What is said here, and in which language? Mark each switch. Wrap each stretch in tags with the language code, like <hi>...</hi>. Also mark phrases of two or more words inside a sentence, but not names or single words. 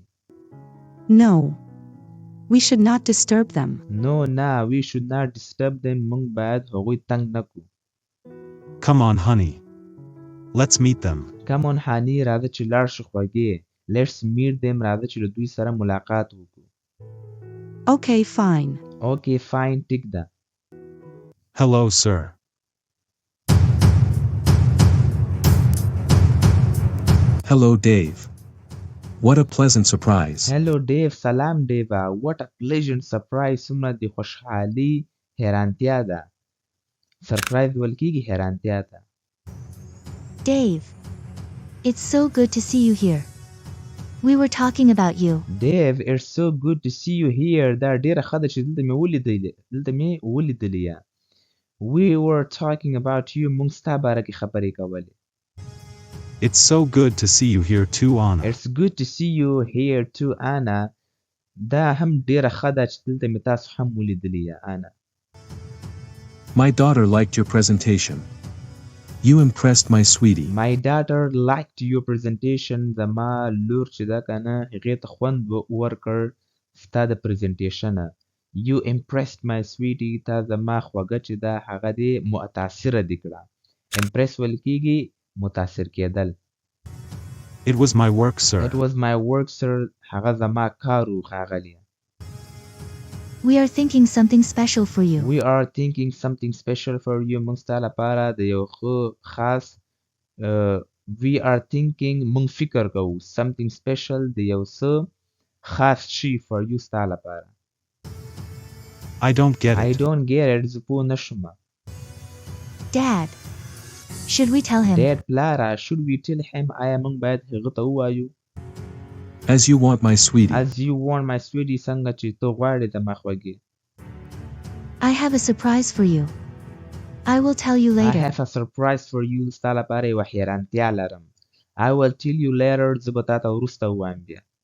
<en>No. We should not disturb them. No, we should not disturb them.</en> <ps>موږ باید هغوی تنګ نه کړو.</ps> <en>Come on, honey. Let's meet them. Come on, honey.</en> <ps>راځه چې لاړ شو خوږې.</ps> <en>Let's meet them.</en> <ps>راځه چې له دوی سره ملاقات وکړو.</ps> <en>Okay, fine. Okay, fine.</en> <ps>ټیک ده.</ps> <en>Hello, sir. Hello, Dave. What a pleasant surprise. Hello, Dave. سلام, Dave. What a pleasant surprise.</en> <ps>څومره د خوشحالي حیرانتیا ده. Surprise ویل کېږي حیرانتیا ته.</ps> <en>Dave. It's so good to see you here. We were talking about you. Dave, it's so good to see you here.</en> <ps>دا ډیره ښه ده چې دلته مې ولیدلې.</ps> <en>We were talking about you.</en> <ps>موږ ستا باره کې خبرې کولې.</ps> <en>It's so good to see you here too, Anna. It's good to see you here too, Anna.</en> <ps>دا هم ډیره ښه ده چې دلته مې تاسو هم ولیدلې یا Anna.</ps> <en>My daughter liked your presentation. You impressed my sweetie. My daughter liked your presentation.</en> <ps>زما لور چې دا کنه هغې ته خوند ورکړ ستا د presentation.</ps> <en>You impressed my sweetie.</en> <ps>تا زما خوږه چې دا هغه دې متاثره دې کړه. Impress ویل کېږي متاثر کېدل.</ps> <en>It was my work, sir. It was my work, sir.</en> <ps>هغه زما کار و ښاغلی.</ps> <en>We are thinking something special for you. We are thinking something special for you.</en> <ps>موږ ستا لپاره د یو خاص</ps> <en>we are thinking</en> <ps>موږ فکر کوو</ps> <en>something special</en> <ps>د یو څه خاص شي</ps> <en>for you</en> <ps>ستا لپاره.</ps> <en>I don't get it. I don't get it.</en> <ps>زه پوه نه شوم.</ps> <en>Dad. Should we tell him? Dad, پلاره, should we tell him?</en> <ps>آیا موږ باید هغه ته ووایو؟</ps> <en>As you want, my sweetie. As you want, my sweetie.</en> <ps>څنګه چې ته غواړې زما خوږې.</ps> <en>I have a surprise for you. I will tell you later. I have a surprise for you.</en> <ps>ستا لپاره یوه حیرانتیا لرم.</ps> <en>I will tell you later.</en> <ps>زه به تا ته وروسته ووایم بیا.</ps>